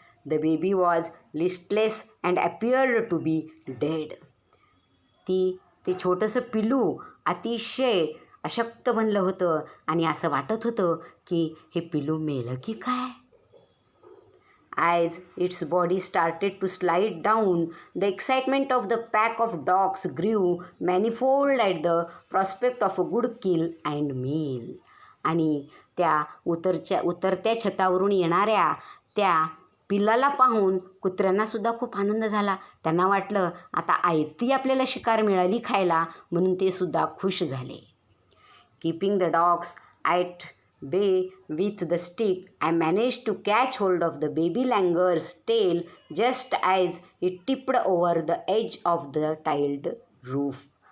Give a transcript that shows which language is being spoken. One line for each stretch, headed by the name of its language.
English: The baby was listless and appeared to be dead.
Marathi: ते छोटंसं पिल्लू अतिशय अशक्त बनलं होतं आणि असं वाटत होतं की हे पिल्लू मेलं की काय.
English: As its body started to slide down, the excitement of the pack of dogs grew manifold at the prospect of a good kill and meal.
Marathi: आणि त्या उतरत्या छतावरून येणाऱ्या त्या पिल्लाला पाहून कुत्र्यांनासुद्धा खूप आनंद झाला. त्यांना वाटलं आता आयती आपल्याला शिकार मिळाली खायला, म्हणून ते सुद्धा खुश झाले.
English: Keeping the dogs at bay with the stick, I manage to catch hold of the baby langur's tail just as it tipped over the edge of the tiled roof.